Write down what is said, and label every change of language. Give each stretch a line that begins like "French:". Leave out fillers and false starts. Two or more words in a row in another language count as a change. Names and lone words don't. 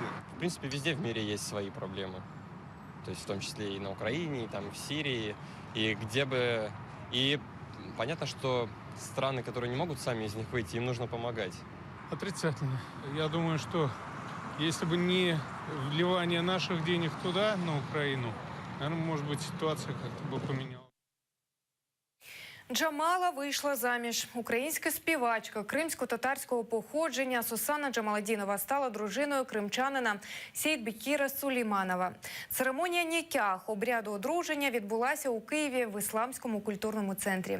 Russian: В принципе, везде в мире есть свои проблемы. То есть в том числе и на Украине, и там в Сирии, и где бы... И понятно, что страны, которые не могут сами из них выйти, им нужно помогать. Отрицательно. Я думаю, что если бы не вливание наших денег туда, на Украину, наверное, может быть, ситуация как-то бы поменялась.
Ukrainian: Джамала вийшла заміж. Українська співачка кримсько-татарського походження Сусана Джамаладінова стала дружиною кримчанина Сейдбекіра Сулейманова. Церемонія нікях, обряду одруження, відбулася у Києві в Ісламському культурному центрі.